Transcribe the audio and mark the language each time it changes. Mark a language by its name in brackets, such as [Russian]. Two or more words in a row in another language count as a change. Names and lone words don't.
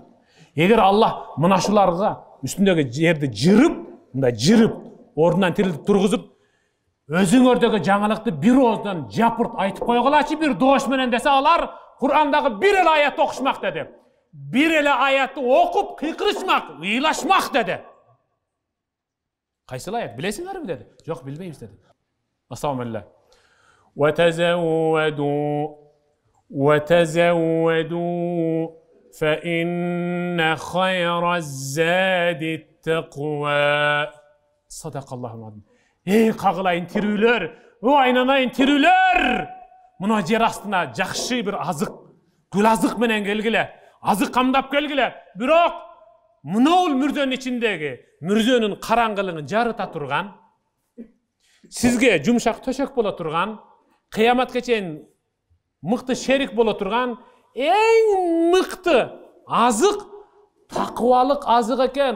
[Kyrgyz] Эгер Аллах мына шуларга үстүндөгү жерди жырып, ордунан тирилтип тургузуп, өзүңөрдөгү жаңылыкты бир ооздан жапырт айтып койгулачы бир доош менен десе, алар Кур'андагы бир эле аятты окушмак деди. Бир эле аятты окуп кыйкырышмак, ыйлашмак деди. Кайсыл аят билесиңерби деди. Жок, билбейбиз деди. [Arabic] Ассаламу وتزودوا فإن خير الزاد التقوى صدق الله العظيم. [Kyrgyz] Ey кагылайын тирүүлөр, айнанайын тирүүлөр. Мына жер астына жакшы бир азык, гүл азык менен келгиле, азык камдап келгиле. Бирок мына мүрзөнүн ичиндеги, мүрзөнүн караңгылыгын жарыта турган, сизге жумшак төшөк боло турган, кыяматка чейин мыкты шерик боло турган эң мыкты азык таквалык азык экен.